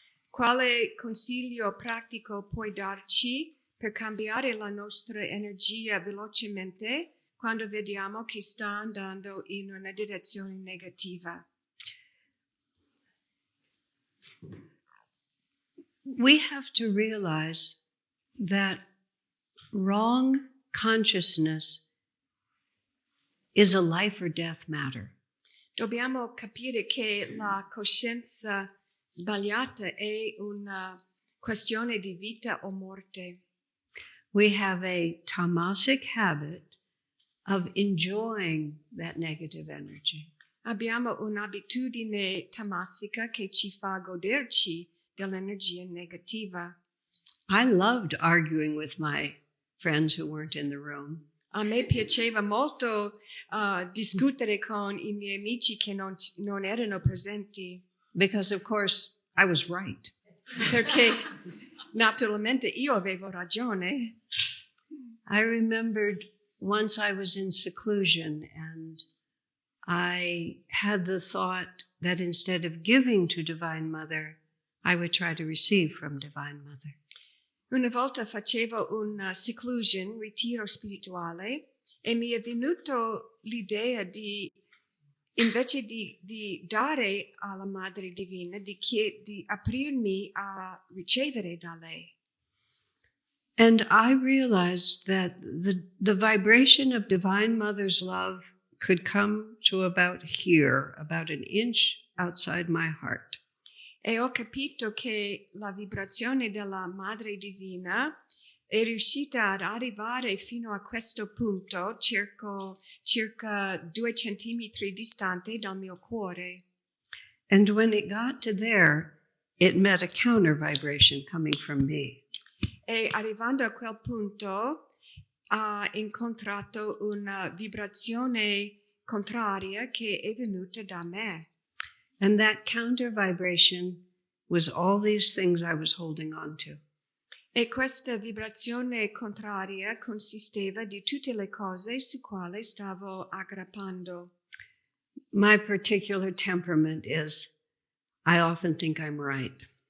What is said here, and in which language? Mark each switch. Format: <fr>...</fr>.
<it>Quale consiglio pratico puoi darci per cambiare la nostra energia velocemente quando vediamo che sta andando in una direzione negativa?</it> <en>We have to realize that wrong consciousness is a life or death matter.</en> <it>Dobbiamo capire che la coscienza sbagliata è una questione di vita o morte.</it> <en>We have a tamasic habit of enjoying that negative energy.</en> <it>Abbiamo un'abitudine tamasica che ci fa goderci dell'energia negativa.</it> <en>I loved arguing with my friends who weren't in the room.</en> <it>A me piaceva molto discutere con i miei amici che non erano presenti.</it> <en>Because, of course, I was right.</en> <it>Perché naturalmente io avevo ragione.</it> <en>I remembered once I was in seclusion and I had the thought that instead of giving to Divine Mother, I would try to receive from Divine Mother.</en> <it>Una volta facevo un seclusion, ritiro spirituale, e mi è venuto l'idea di, invece di dare alla Madre Divina, di aprirmi a ricevere da lei.</it> <en>And I realized that the vibration of Divine Mother's love could come to about here, about an inch outside my heart.</en> <it>E ho capito che la vibrazione della Madre Divina è riuscita ad arrivare fino a questo punto, circa 2 centimetri distante dal mio cuore.</it> <en>And when it got to there, it met a counter vibration coming from me.</en> <it>E arrivando a quel punto ha incontrato una vibrazione contraria che è venuta da me.</it> <en>And that counter vibration was all these things I was holding on to.</en> <it>E questa vibrazione contraria consisteva di tutte le cose su quali stavo aggrappando.</it> <en>My particular temperament is, I often think I'm right.</en>